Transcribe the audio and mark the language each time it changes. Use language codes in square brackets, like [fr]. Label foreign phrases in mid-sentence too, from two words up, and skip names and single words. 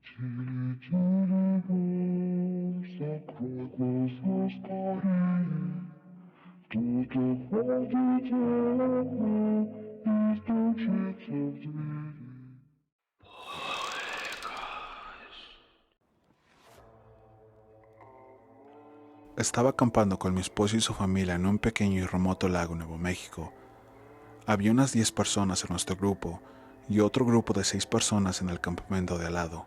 [ru] Закрой глаза скорее, кто-то ходит за окном и стучится в двери. [es] Estaba acampando con mi esposo y su familia en un pequeño y remoto lago en Nuevo México. Había unas 10 personas en nuestro grupo y otro grupo de 6 personas en el campamento de al lado.